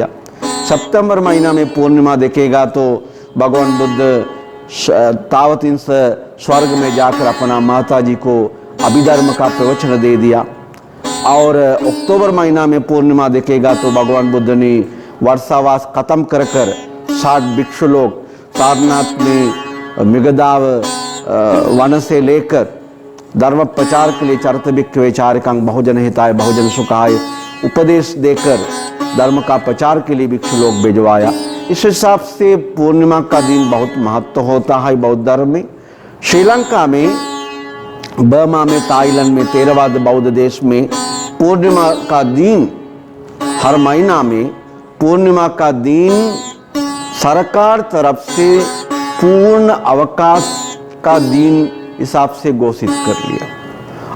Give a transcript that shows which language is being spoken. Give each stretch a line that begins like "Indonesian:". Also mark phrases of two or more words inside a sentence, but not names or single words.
Hindi: सितंबर महीना में पूर्णिमा देखेगा तो भगवान बुद्ध तावतीन से स्वर्ग में जाकर अपना माता जी को अभिधर्म का प्रवचन दे दिया। और अक्टूबर महीना में पूर्णिमा देखेगा तो भगवान बुद्ध ने वर्षावास खत्म कर 60 भिक्षु लोग सारनाथ में मिगदाव वन से लेकर धर्म प्रचार के लिए
Pali: चरत भिक्खवे विचारकांग बहुजन हिताय बहुजन सुखाय
Hindi: उपदेश देकर धर्म का प्रचार के लिए भिक्षु लोग भिजवाया। इस हिसाब से पूर्णिमा का दिन बहुत महत्व होता है बौद्ध धर्म में। श्रीलंका में, बर्मा में, थाईलैंड में, थेरवाद बौद्ध देश में पूर्णिमा का दिन, हर महीना में पूर्णिमा का दिन सरकार तरफ से पूर्ण अवकाश का दिन हिसाब से घोषित कर लिया।